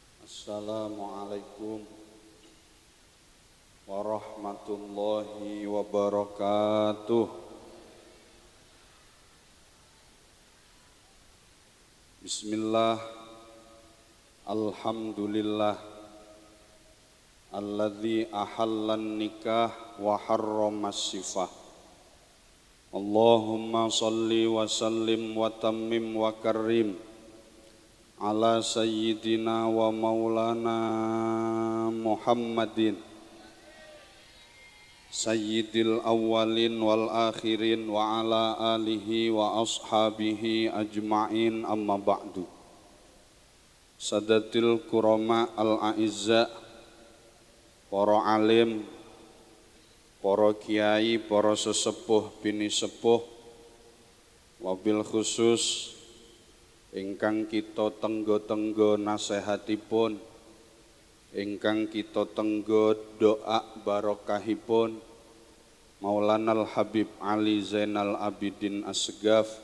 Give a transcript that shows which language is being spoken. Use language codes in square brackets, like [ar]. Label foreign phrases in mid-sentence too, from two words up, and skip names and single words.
[ar] السلام عليكم ورحمة الله وبركاته. بسم الله, الحمد لله الذي أحل النكاح وحرم السفاح. اللهم صل وسلم وتمم وكرم على سيدنا ومولانا محمد سيد الأولين والآخرين وعلى آله وأصحابه أجمعين, أما بعد. السادات الكرماء الأعزاء, [jv] para alim, para kiai, para sesepuh bini sepuh, wabil khusus ingkang kita tenggo-tenggo nasehatipun, ingkang kita tenggo doa barokahipun Maulana Al-Habib Ali Zainal Abidin Assegaf,